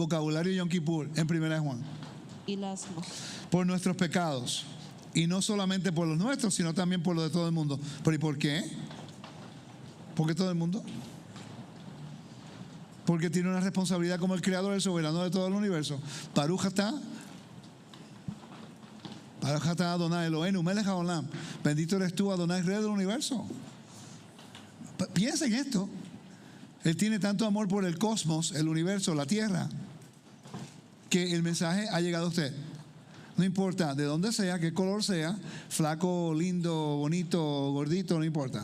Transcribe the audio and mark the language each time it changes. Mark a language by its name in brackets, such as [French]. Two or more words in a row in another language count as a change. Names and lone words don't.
[Spanish] Vocabulario Yom Kippur en Primera de Juan. Hilasmos. Por nuestros pecados. Y no solamente por los nuestros, sino también por los de todo el mundo. ¿Pero y por qué? ¿Por qué todo el mundo? Porque tiene una responsabilidad como el creador, el soberano de todo el universo. [Hebrew] ברוך אתה אדני אלהינו מלך העולם. [Spanish] Bendito eres tú, Adonai, rey del universo. Piensa en esto. Él tiene tanto amor por el cosmos, el universo, la tierra, que el mensaje ha llegado a usted. No importa de dónde sea, qué color sea, flaco, lindo, bonito, gordito, no importa.